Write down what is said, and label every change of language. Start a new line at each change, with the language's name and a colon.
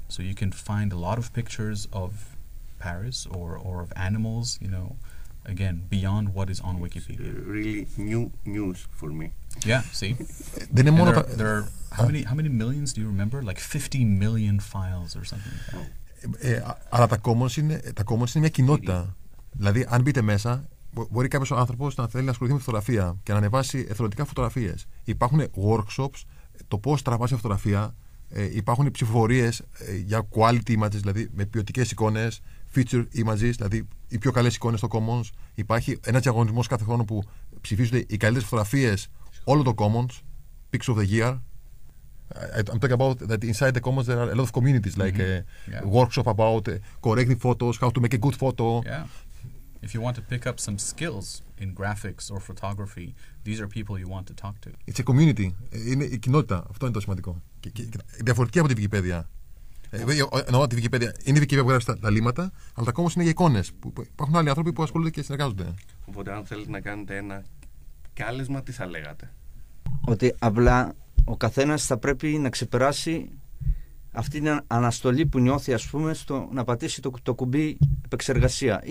English: So you can find a lot of pictures of Paris or of animals, again, beyond what is on Wikipedia. Really new news for me. Yeah, see? There are how many millions do you remember? Like 50 million files or something like that.
Greek: Αλλά τα commons είναι μια κοινότητα. Δηλαδή, αν μπείτε μέσα, μπορεί κάποιος άνθρωπος να θέλει να ασχοληθεί με φωτογραφία και να ανεβάσει εθελοντικά φωτογραφίες. Υπάρχουν workshops, το πώς τραβάς μια φωτογραφία. Υπάρχουν ψηφοφορίες για quality images, δηλαδή με ποιοτικές εικόνες, feature images, δηλαδή οι πιο καλές εικόνες στο Commons. Υπάρχει ένας διαγωνισμός κάθε χρόνο που ψηφίζονται οι καλύτερες φωτογραφίες όλο το Commons, Picture of the Year.
English: I'm talking about that inside the Commons there are a lot of communities, like a workshop about correcting photos, how to make a good photo. Yeah. If you want to pick up some skills in graphics or photography, these are people you want to talk to. It's a community.
Greek: Είναι η κοινότητα. Αυτό είναι το σημαντικό. Και διαφορετική από τη Wikipedia. Εννοώ ότι η Wikipedia είναι η Wikipedia που γράφει τα λύματα, αλλά τα Commons είναι για εικόνες. Υπάρχουν άλλοι άνθρωποι που ασχολούνται και συνεργάζονται. Οπότε, αν θέλετε να κάνετε ένα κάλεσμα, τι θα λέγατε? Ότι απλά ο καθένας θα πρέπει να ξεπεράσει αυτή την αναστολή που νιώθει, ας πούμε, στο να πατήσει το κουμπί επεξεργασία.